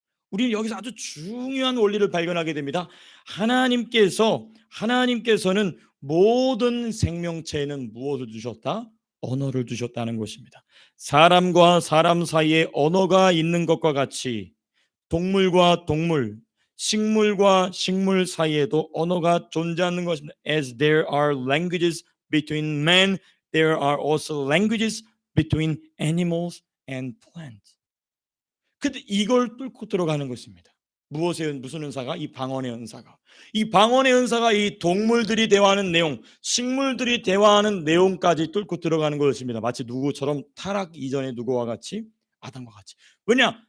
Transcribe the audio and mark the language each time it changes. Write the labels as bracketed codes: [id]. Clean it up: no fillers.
[ko] 우리는 여기서 아주 중요한 원리를 발견하게 됩니다. 하나님께서는 모든 생명체에는 무엇을 주셨다? 언어를 주셨다는 것입니다. 사람과 사람 사이에 언어가 있는 것과 같이 동물과 동물, 식물과 식물 사이에도 언어가 존재하는 것입니다. [en] As there are languages between men, there are also languages between animals and plants. [ko] 근데 이걸 뚫고 들어가는 것입니다. 무슨 은사가? 이 방언의 은사가. 이 방언의 은사가 이 동물들이 대화하는 내용, 식물들이 대화하는 내용까지 뚫고 들어가는 것입니다. 마치 누구처럼 타락 이전에 누구와 같이? 아담과 같이. 왜냐?